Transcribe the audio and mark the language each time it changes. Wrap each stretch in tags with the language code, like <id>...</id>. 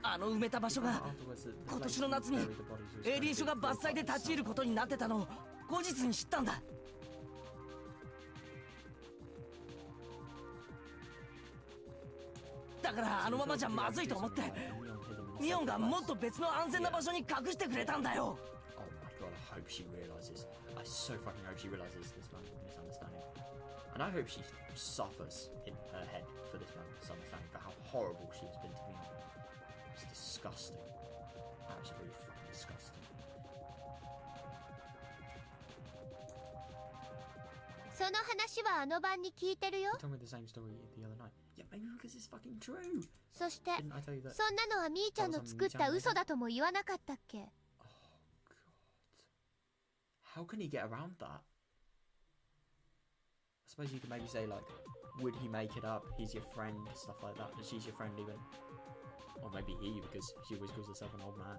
<ja>あの埋めた場所が今年の夏にエリー署が伐採で立ち入ることになってたのを後日に知ったんだ。だからあのままじゃまずいと思ってミオンがもっと別の安全な場所に隠してくれたんだよ。</ja> <en>Oh my god, I hope she realizes. I so fucking hope she realizes this man misunderstanding. And I hope she suffers in her head for this man misunderstanding, for how horrible she has been to me. It's disgusting. That absolutely fucking disgusting.</en> <ja>その話はあの晩に聞いてるよ。</ja> <en>You told me the same story the other night. Yeah, maybe because it's fucking true.</en> <ja>そして</ja> <en>Didn't I tell you that?</en> <ja>そんなのはみーちゃんの作った嘘だとも言わなかったっけ？</ja> <en>Oh god. How can he get around that? I suppose you could maybe say like, would he make it up? He's your friend, stuff like that. She's your friend even. Or maybe he, because she always calls herself an old man.</en>